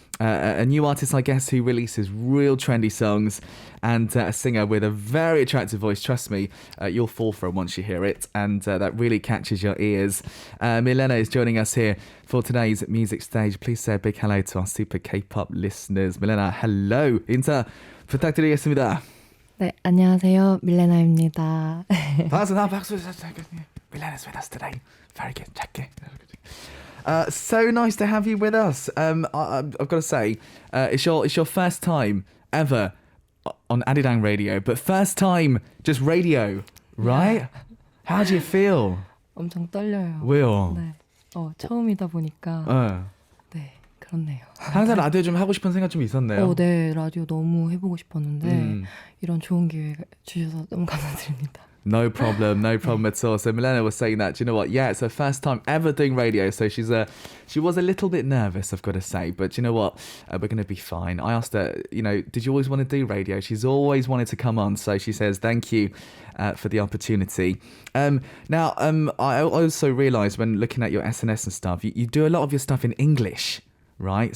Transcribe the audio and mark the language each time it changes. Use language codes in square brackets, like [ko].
[en] A new artist, I guess, who releases real trendy songs, and a singer with a very attractive voice. Trust me, you'll fall for it once you hear it, and that really catches your ears. Milena is joining us here for today's music stage. Please say a big hello to our super K-pop listeners. Milena, hello. [ko] 인사 부탁드리겠습니다. 네, 안녕하세요. 밀레나입니다. 반갑습니다. 박수. [en] Milena's with us today. Very good. [ko] 작게. [en] So nice to have you with us. I've got to say, it's your first time ever on Arirang Radio, but first time just radio, right? Yeah. How do you feel? [ko] 엄청 떨려요. 왜요? 네, 처음이다 보니까 네, 그렇네요. 항상 라디오 좀 하고 싶은 생각 좀 있었나요? 네, 라디오 너무 해보고 싶었는데 이런 좋은 기회 주셔서 너무 감사드립니다. [en] No problem at all. So Milena was saying that, do you know what? Yeah, it's her first time ever doing radio. So she was a little bit nervous, I've got to say. But do you know what? We're going to be fine. I asked her, did you always want to do radio? She's always wanted to come on. So she says, thank you for the opportunity. Now, I also realised when looking at your SNS and stuff, you do a lot of your stuff in English, right?